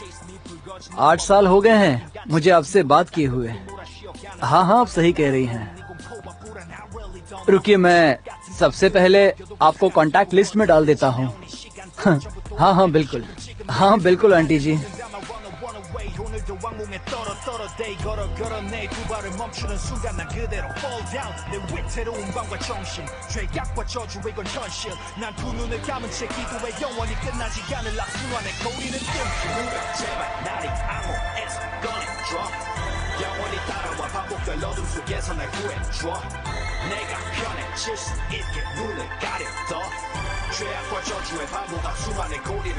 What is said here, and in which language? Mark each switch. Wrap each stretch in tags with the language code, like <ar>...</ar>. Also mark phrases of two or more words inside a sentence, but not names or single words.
<hi>8 साल हो गए हैं मुझे आपसे बात किए हुए। हाँ हाँ आप सही कह रही हैं। रुकिए, मैं सबसे पहले आपको</hi> <en>contact list</en> <hi>में डाल देता हूँ। हाँ हाँ बिल्कुल, हाँ बिल्कुल आंटी जी।</hi> <ko>오늘도 왕궁에 떨어 day 걸어 내 두 발을 멈추는 순간 난 그대로</ko> <en>fall down</en> <ko>내 위태로운 밤과 정신 죄악과 저주의 건 현실 난 두 눈을 감은 채 기도해 영원히 끝나지 않을 악순환의 거리는 뜸 누가 제발 나를 암호에서 꺼내줘 영원히 따라와 반복될 어둠 속에서 날 구해줘 내가 편해질 수 있게 눈을 가려둬 죄악과 저주의 반복 악순환의 고리를</ko>